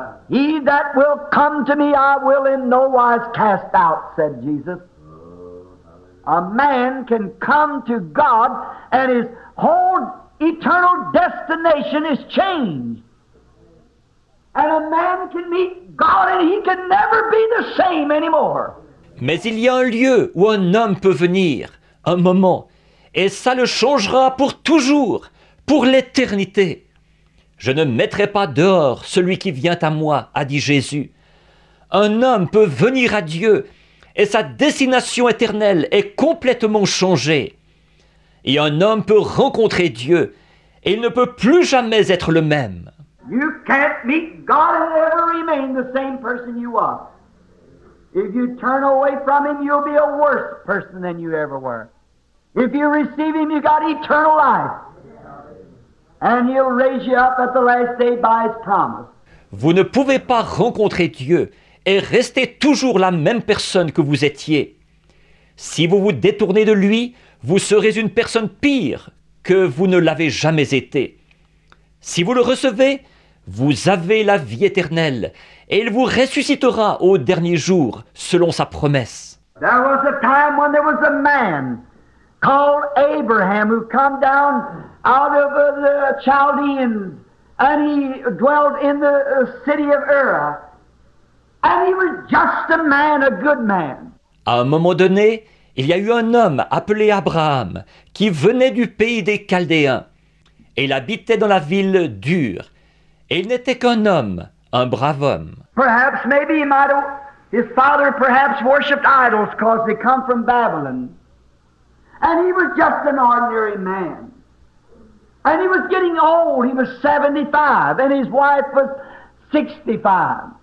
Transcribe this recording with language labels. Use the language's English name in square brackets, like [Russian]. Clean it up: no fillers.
[English] He that will come to me, I will in no wise cast out, said Jesus. A man can come to God and his whole eternal destination is changed. And a man can meet God and he can never be the same anymore. [French] Mais il y a un lieu où un homme peut venir, un moment, et ça le changera pour toujours, pour l'éternité. Je ne mettrai pas dehors celui qui vient à moi, a dit Jésus. Un homme peut venir à Dieu et sa destination éternelle est complètement changée. Et un homme peut rencontrer Dieu et il ne peut plus jamais être le même. [English] You can't meet God and ever remain the same person you are. If you turn away from Him, you'll be a worse person than you ever were. If you receive Him, you got eternal life. And He'll raise you up at the last day by His promise. [French] Vous ne pouvez pas rencontrer Dieu et rester toujours la même personne que vous étiez. Si vous vous détournez de lui, vous serez une personne pire que vous ne l'avez jamais été. Si vous le recevez, vous avez la vie éternelle et il vous ressuscitera au dernier jour selon sa promesse. [English] There was a time when there was a man called Abraham who come down out of the Chaldeans and he dwelt in the city of Ur. And he was just a man, a good man. [French] À un moment donné, il y a eu un homme appelé Abraham qui venait du pays des Chaldéens et il habitait dans la ville d'Ur. Et il n'était qu'un homme, un brave homme. [English] Perhaps, maybe he might have, his father perhaps worshipped idols because they come from Babylon. And he was just an ordinary man. And he was getting old, he was 75, and his wife was 65.